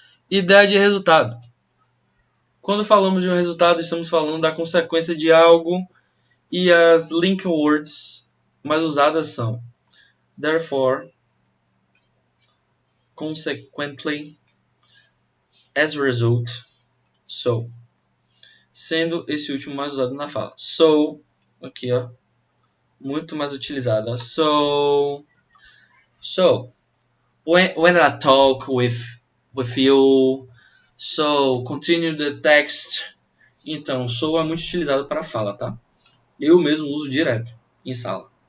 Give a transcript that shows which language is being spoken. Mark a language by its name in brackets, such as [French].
[Portuguese] Ideia de resultado. Quando falamos de um resultado, estamos falando da consequência de algo e as link words mais usadas são therefore, consequently, as a result, so. Sendo esse último mais usado na fala. So, aqui ó, muito mais utilizada. [English] So, when I talk with you, so, continue the text. [Portuguese] Então, so é muito utilizado para fala, tá? Eu mesmo uso direto em sala.